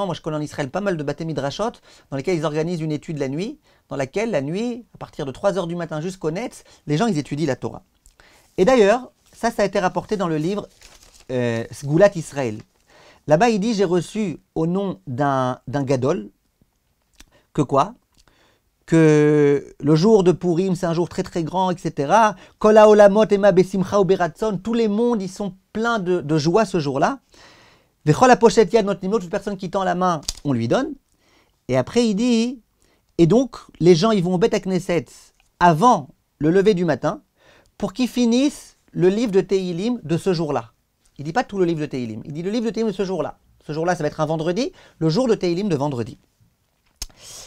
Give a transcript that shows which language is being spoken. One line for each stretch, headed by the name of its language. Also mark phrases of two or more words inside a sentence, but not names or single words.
French: Moi, je connais en Israël pas mal de
Hebrew: בתי מדרשות
French: dans lesquels ils organisent une étude la nuit, dans laquelle la nuit, à partir de 3 h du matin jusqu'au Netz, les gens ils étudient la Torah. Et d'ailleurs, ça a été rapporté dans le livre Sgulat Israël. Là-bas, il dit, j'ai reçu au nom d'un gadol, que quoi? Que le jour de Purim, c'est un jour très grand, etc.
Hebrew: כל העולמות מלאים בשמחה וברצון,
French: tous les mondes, ils sont pleins de joie ce jour-là.
Hebrew: וכל הפושט יד נותנים,
French: toute personne qui tend la main, on lui donne. Et après, il dit, et donc, les gens, ils vont au
Hebrew: בית כנסת
French: avant le lever du matin, pour qu'ils finissent le livre de Tehilim de ce jour-là. Il ne dit pas tout le livre de Tehilim, il dit le livre de Tehilim de ce jour-là. Ce jour-là, ça va être un vendredi, le jour de Tehilim de vendredi.